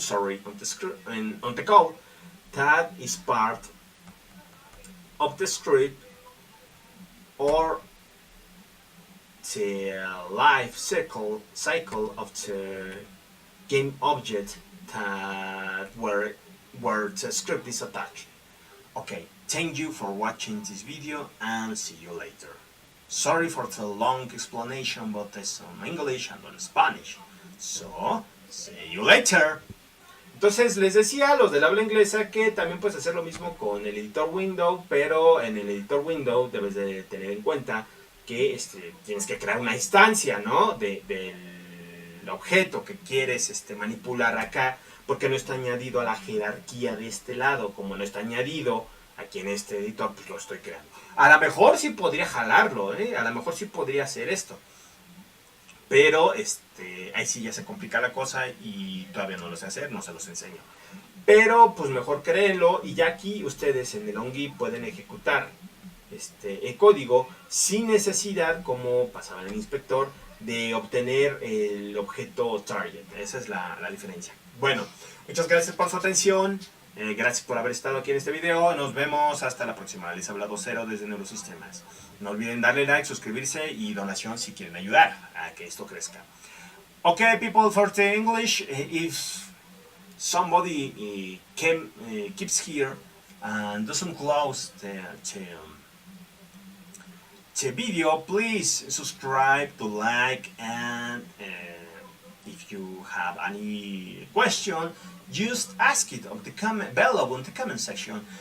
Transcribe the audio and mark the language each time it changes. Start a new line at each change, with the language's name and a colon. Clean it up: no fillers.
English: Sorry, on the script and on the code that is part of the script or the life cycle of the game object that where the script is attached. Okay, thank you for watching this video and see you later. Sorry for the long explanation, but there's some English and on Spanish. So, see you later.
Spanish: Entonces les decía a los del habla inglesa que también puedes hacer lo mismo con el editor window, pero en el editor window debes de tener en cuenta que tienes que crear una instancia, ¿no? del objeto que quieres manipular acá, porque no está añadido a la jerarquía de este lado. Como no está añadido aquí en este editor, pues lo estoy creando. A lo mejor sí podría jalarlo, a lo mejor sí podría hacer esto, pero ahí sí ya se complica la cosa y todavía no lo sé hacer, no se los enseño. Pero pues mejor créenlo, y ya aquí ustedes en el ONGI pueden ejecutar el código sin necesidad, como pasaba en el inspector, de obtener el objeto target. Esa es la diferencia. Bueno, muchas gracias por su atención. Gracias por haber estado aquí en este video. Nos vemos hasta la próxima. Les habla Docero desde Neurosistemas. No olviden darle like, suscribirse y donación si quieren ayudar a que esto crezca.
English: Okay, people, for the English, if somebody keeps here and doesn't close the video, please subscribe, to like, and if you have any question, just ask it on the below in the comment section.